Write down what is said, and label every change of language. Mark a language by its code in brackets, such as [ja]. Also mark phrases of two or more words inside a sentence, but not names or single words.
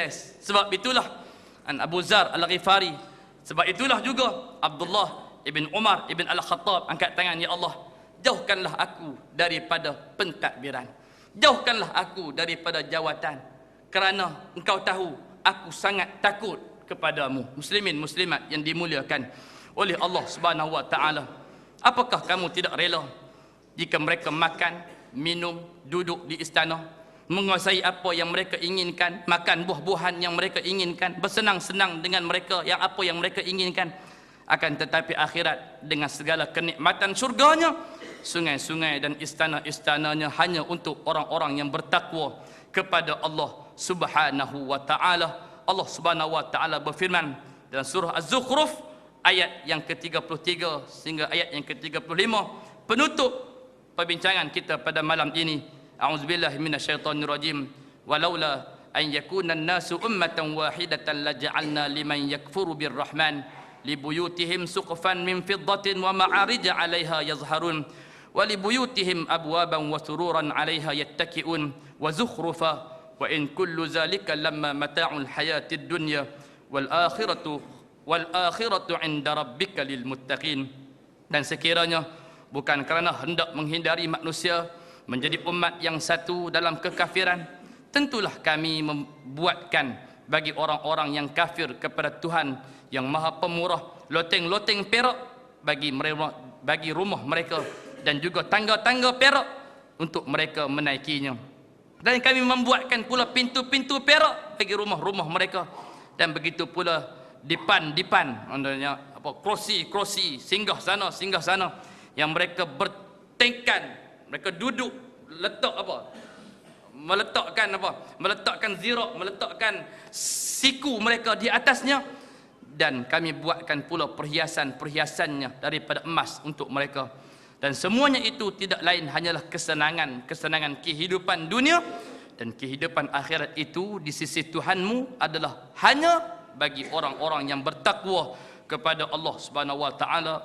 [ms] Sebab itulah Abu Zar Al-Ghifari. Sebab itulah juga Abdullah ibn Umar ibn Al-Khattab angkat tangan, [ar] ya Allah, [ms] jauhkanlah aku daripada pentadbiran. Jauhkanlah aku daripada jawatan. Kerana engkau tahu aku sangat takut kepadamu. Muslimin muslimat yang dimuliakan oleh [ar] الله سبحانه وتعالى. [ms] Apakah kamu tidak rela jika mereka makan, minum, duduk di istana, menguasai apa yang mereka inginkan, makan buah-buahan yang mereka inginkan, bersenang-senang dengan mereka yang apa yang mereka inginkan, akan tetapi akhirat dengan segala kenikmatan surganya, sungai-sungai dan istana-istananya hanya untuk orang-orang yang bertakwa kepada [ar] الله سبحانه وتعالى. الله سبحانه وتعالى [ms] berfirman dalam surah Az-Zukhruf ayat yang ke-33 sehingga ayat yang ke-35, penutup perbincangan kita pada malam ini. [ar] أعوذ بالله من الشيطان الرجيم. ولولا أن يكون الناس أمة واحدة لجعلنا لمن يكفر بالرحمن لبيوتهم سقفا من فضة ومعارج عليها يظهرون ولبيوتهم أبوابا وسررا عليها يتكئون وزخرفا وإن كل ذلك لما متاع الحياة الدنيا والآخرة عند ربك للمتقين. [ms] Dan sekiranya bukan kerana hendak menghindari manusia menjadi umat yang satu dalam kekafiran, tentulah kami membuatkan bagi orang-orang yang kafir kepada Tuhan yang Maha Pemurah loteng-loteng perak bagi rumah mereka dan juga tangga-tangga perak untuk mereka menaikinya. Dan kami membuatkan pula pintu-pintu perak bagi rumah-rumah mereka, dan begitu pula dipan-dipan, maksudnya apa, kerusi-kerusi, singgah sana yang mereka bertengkan, mereka duduk letak apa? Meletakkan zirok, meletakkan siku mereka di atasnya, dan kami buatkan pula perhiasan-perhiasannya daripada emas untuk mereka. Dan semuanya itu tidak lain hanyalah kesenangan kehidupan dunia, dan kehidupan akhirat itu di sisi Tuhanmu adalah hanya bagi orang-orang yang bertakwa kepada [ar] الله سبحانه وتعالى.